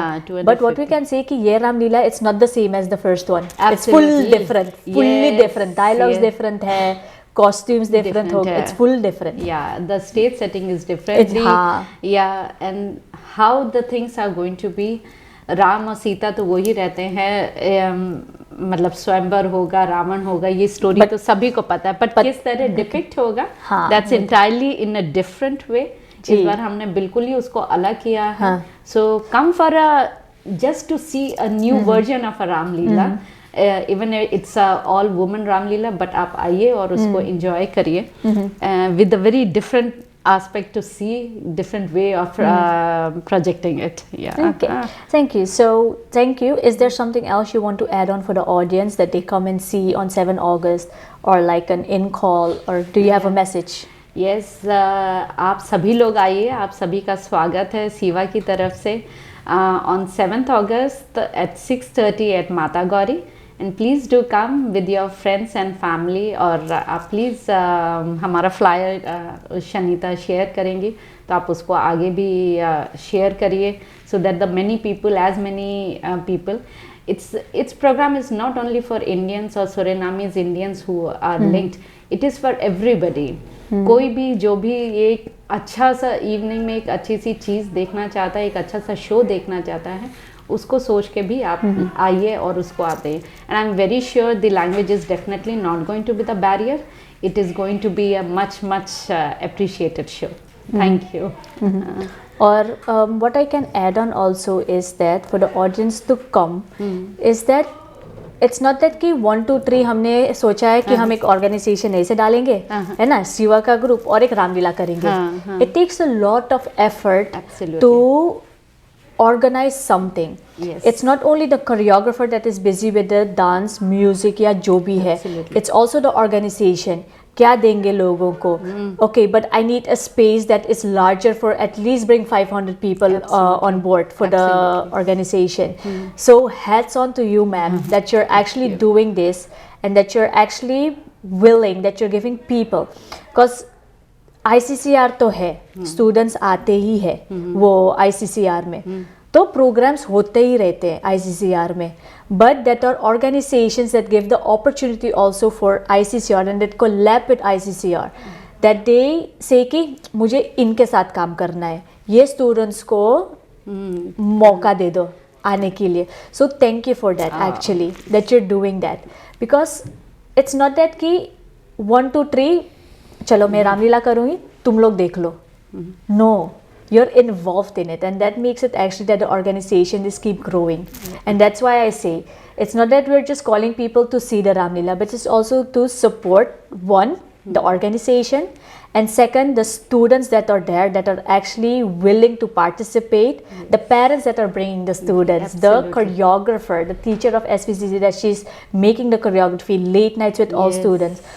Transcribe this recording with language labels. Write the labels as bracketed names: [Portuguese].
[Hindi] हाँ, [English] But what we can say [Hindi] कि ये [English] Ram Leela, it's not the same as the first one. It's Absolutely. full different, fully Yes, different. Dialogues yes. different [Hindi] है, [English] costumes different [Hindi] हो, है. [English] it's full different. Yeah, the stage setting is different. [Hindi] हाँ. [English] Yeah, and how the things are going to be. [Hindi] Ram और सीता तो वही रहते हैं, मतलब स्वयंवर होगा, रावण होगा, ये स्टोरी तो सभी को पता है, but किस तरह डिपिक्ट होगा, हाँ, [English] that's entirely in a different way. [Hindi] इस बार हमने बिल्कुल ही उसको अलग किया है. [English] So come for a just to see a new version of a Ram Leela. Even it's a all woman Ram Leela, but [Hindi] आप आइए और उसको [English] enjoy [Hindi] करिए [English] with a very different aspect to see, different way of projecting it. Yeah. Okay, thank you. So, thank you. Is there something else you want to add on for the audience that they come and see on 7 August or like an in-call, or do you have a message? [Hindi] Yes, आप सभी लोग आइए, आप सभी का स्वागत है सीवा की तरफ से [English] on 7th August at 6:30 at Mata Gauri. And please do come with your friends and family. [Hindi] और आप प्लीज़ हमारा फ्लायर शनीता शेयर करेंगी, तो आप उसको आगे भी शेयर करिए, [English] so that the many people, as many people, its program is not only for Indians or Surinamese Indians who are linked. It is for everybody. [Hindi] कोई भी जो भी एक अच्छा सा इवनिंग में एक अच्छी सी चीज़ देखना चाहता है, एक अच्छा सा शो देखना चाहता है, उसको सोच के भी आप आइए और उसको आते हैं. [English] And I am very sure the language is definitely not going to be the barrier. It is going to be a much appreciated show. Thank you. Or what I can add on also is that for the audience to come, is that it's not that [Hindi] कि 1 2 3 हमने सोचा है कि हम एक organisation ऐसे डालेंगे, है ना, शिवा का ग्रुप और एक रामलीला करेंगे. [English] It takes a lot of effort to organize something. Yes. It's not only the choreographer that is busy with the dance, music [Hindi] या जो भी है. [English] It's also the organization. [Hindi] क्या देंगे लोगों को? [English] Okay, but I need a space that is larger for at least bring 500 people on board for the organization. So hats on to you, ma'am, that you're actually doing this and that you're actually willing, that you're giving people. [Hindi] Because ICCR तो है, students आते ही है वो ICCR में, तो programmes होते ही रहते हैं ICCR में, [English] but that are organizations that give the opportunity also for ICCR and that collab with ICCR, that they say [Hindi] कि मुझे इनके साथ काम करना है, ये स्टूडेंट्स को मौका दे दो आने के लिए. [English] So thank you for that actually, that you're doing that, because it's not that [Hindi] कि 1 2 3 चलो मैं रामलीला करूँगी, तुम लोग देख लो. [English] No, you're involved in it, and that makes it actually that the organization is keep growing. And that's why I say it's not that we're just calling people to see the Ramlila, but it's also to support one, the organization, and second, the students that are there that are actually willing to participate, the parents that are bringing the students, the choreographer, the teacher of SVCC that she's making the choreography, late nights with all students.